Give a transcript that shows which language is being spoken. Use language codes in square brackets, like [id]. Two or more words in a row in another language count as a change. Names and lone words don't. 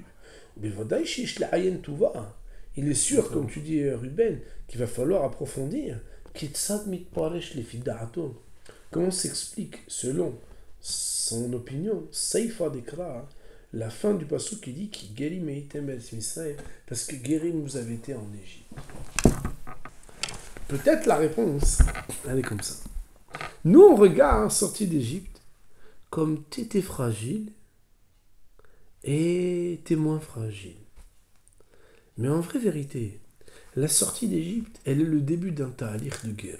[fr] Mais [he] ודאי שיש לעיין טובא, [fr] il est sûr, comme tu dis Ruben, qu'il va falloir approfondir. [he] כיצד מתפרש לפי דעתו. [fr] Comment s'explique, selon son opinion, [he] סיפא דקרא, [fr] la fin du passage qui dit que [he] גרים הייתם בארץ מצרים, [fr] parce que Gerim vous avez été en Égypte. Peut-être la réponse, elle est comme ça. Nous, on regarde sortie d'Égypte comme t'étais fragile et t'es moins fragile. Mais en vraie vérité, la sortie d'Égypte, elle est le début d'un ta'alich de Gérout.